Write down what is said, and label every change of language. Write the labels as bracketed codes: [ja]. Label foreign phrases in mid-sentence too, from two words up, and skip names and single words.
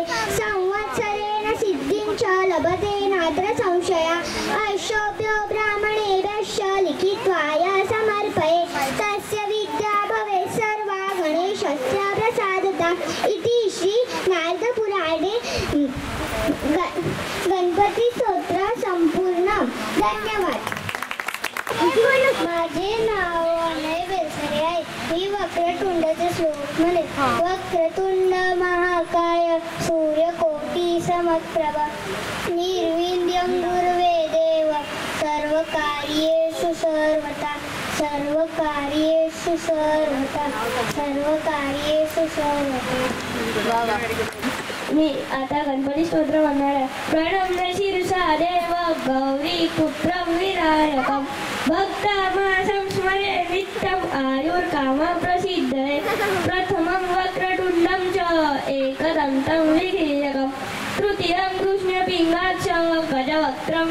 [sa] संवत्सरेण सिद्धिं च लभते नात्र संशया. अश्योभ्यो ब्राह्मणेभ्यश्च लिखित्वाय समर्पये. तस्य विद्या भवेत् सर्वा गणेशस्य प्रसादता. इति श्री नारदपुराणे गणपती स्तोत्र संपूर्ण. [mr] धन्यवाद. माझे नाव अनय बेलसरे आहे. मी वक्रतुंडचे श्लोक म्हणे. [sa] वक्रतुंड महाकाय सूर्यकोटी समप्रभ निर्विघ्नं गुरुवे देव सर्वकार्येषु सर्वदा सर्वकार्येषु सर्वदा सर्वकार्येषु सर्वदा. [mr] मी आता गणपती स्तोत्र म्हणणार आहे. [sa] प्रणम्य शिरसा देव गौरी पुत्रं विनायकं भक्तामासं स्मरे नित्यम् आयुर्कामप्रसिद्धये. प्रथमं वक्रतुण्डं च एकदन्तं विघ्नेयकं तृतीयं कृष्णपिङ्गाक्षं गजवक्त्रं